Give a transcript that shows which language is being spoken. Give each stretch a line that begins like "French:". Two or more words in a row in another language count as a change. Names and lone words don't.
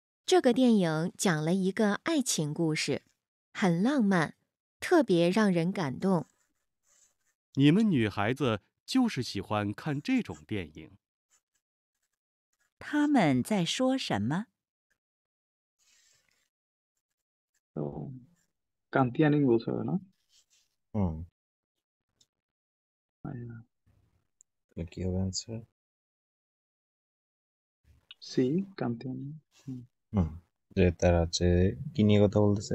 Chinese: 这个电影讲了一个爱情故事，很浪漫，特别让人感动。你们女孩子就是喜欢看这种电影。他们在说什么？
Bangla: তো কান্তিয়ানিং বলছে ওরা, না? হুম আচ্ছা, তাহলে কি হবে অ্যান্সার? সি কান্তিয়ানিং. হুম যে তারা হচ্ছে কি নিয়ে কথা বলতেছে?